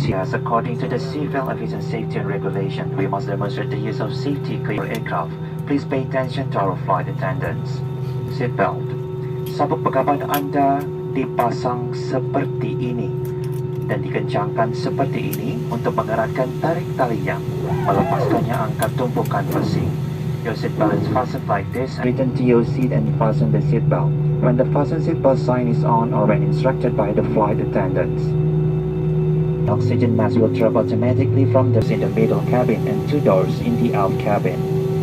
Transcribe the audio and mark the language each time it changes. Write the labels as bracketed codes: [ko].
[en] Yes, according to the Civil Aviation Safety and Regulation, we must demonstrate the use of safety equipment aircraft. Please pay attention to our flight attendants. Seatbelt. [id] Sabuk pengaman Anda dipasang seperti ini dan dikencangkan seperti ini untuk mengeratkan tarik talinya. Melepaskannya angkat tumpukan besi. [en] Your seatbelt is fastened like this. Return to your seat and fasten the seatbelt when the fasten seatbelt sign is on or when instructed by the flight attendants. Oxygen mask will drop automatically from the in the middle cabin and 2 doors in the out cabin.